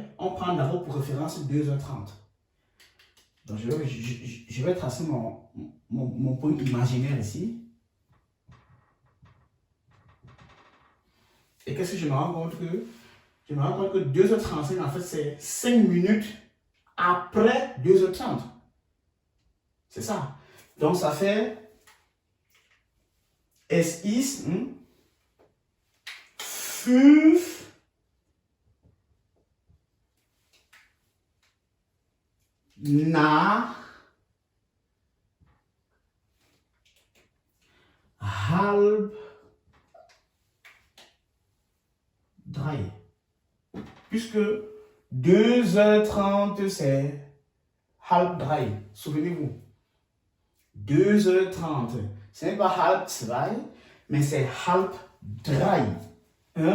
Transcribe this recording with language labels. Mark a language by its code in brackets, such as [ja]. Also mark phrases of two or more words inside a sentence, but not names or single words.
[fr] On prend d'abord pour référence 2h30. Donc, je vais tracer mon point imaginaire ici. Et qu'est-ce que je me rends compte que? Je me rends compte que 2h35, en fait, c'est 5 minutes après 2h30. C'est ça. Donc, ça fait [de] es ist 5 nach halb 3. [fr] Puisque 2h30 c'est halb 3. Souvenez-vous. 2h30. Ce n'est pas halb 2, mais c'est halb 3. Hein?